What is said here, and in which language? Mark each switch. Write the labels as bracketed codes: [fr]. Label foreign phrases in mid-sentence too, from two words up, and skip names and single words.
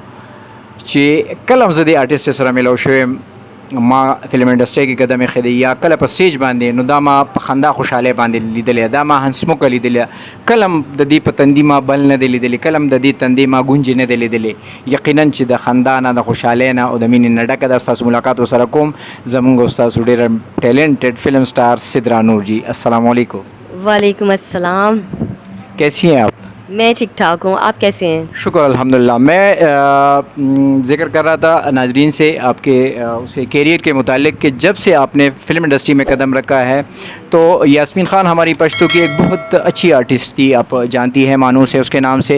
[ps] چې کله هم زه د آرټسټ سره ملاو شوی ما [en] film industry [ps] کې قدم ایښی دی یا کله په سټیج باندې نو دا ما په خندا خوشحالۍ باندې لیدلی دا ما هنسموکه لیدلی کله هم د دې په تندي ما بل نه دی لیدلی کله هم د دې تندې ما ګونجې نه دی لیدلی یقینا چې د خندا نه د خوشحالۍ نه او د مینې نه ډکه ده ستاسو ملاقات ورسره کوم زموږ استاسو ډېر [en] talented film star [ps] सिद्रा नूर जी [ar] السلام عليكم. وعليكم السلام. [ur] کیسی ہیں آپ? میں ٹھیک ٹھاک ہوں، آپ کیسے ہیں? شکر الحمدللہ۔ میں ذکر کر رہا تھا ناظرین سے آپ کے اس کے کیریئر کے متعلق کہ جب سے آپ نے [en] film industry [ur] میں قدم رکھا ہے تو یاسمین خان ہماری پشتو کی ایک بہت اچھی آرٹسٹ تھی، آپ جانتی ہیں، مانوس ہے اس کے نام سے.